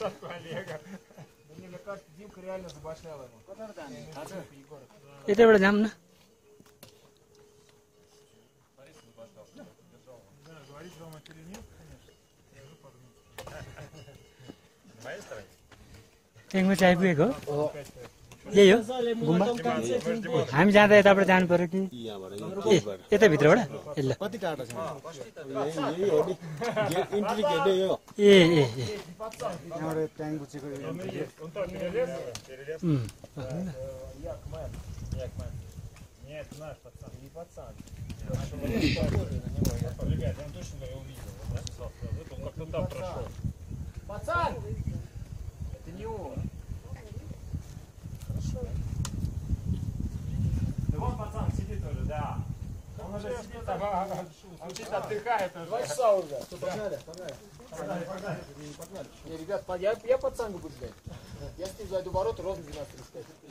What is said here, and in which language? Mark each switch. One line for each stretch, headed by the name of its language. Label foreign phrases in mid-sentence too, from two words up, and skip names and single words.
Nepali: यतैबाट जाऊँ न टेङ्गो चाहिँ आइपुगेको हो यही हो गुम्बा हामी जाँदा यताबाट जानु पर्यो कि ए यता भित्रबाट ल कति टाढा छ ए ए ए यहाँबाट ट्याङ बुचेको
Russian: Нет, наш пацан, не пацан. Ребят, я точно его увидел. Он как-то там прошел. Пацан! Это не он. Хорошо. Да вон пацан сидит уже, да. Он уже сидит там, он чисто отдыхает уже. 2 часа уже. Погнали. Не, ребят, я пацан буду ждать. Я с ним зайду в ворота ровно 12:35.